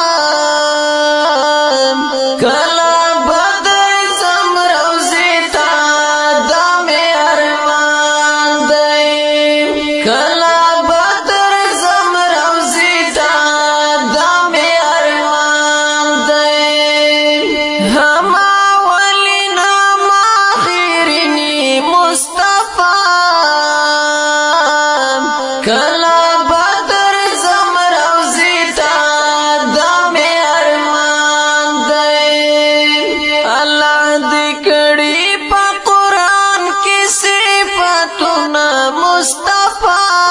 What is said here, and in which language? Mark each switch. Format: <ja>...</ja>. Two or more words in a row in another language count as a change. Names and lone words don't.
<ps>کله به درځم روضې ته دا مې ارمان دی کله به درځم روضې ته دا مې ارمان دی</ps> <fa>هم اولین هم آخرین</fa> <ps>مصطفی کله به درځم روضې ته دا مې ارمان دی الله دې کړي په قرآن کې صفتونه مصطفی</ps>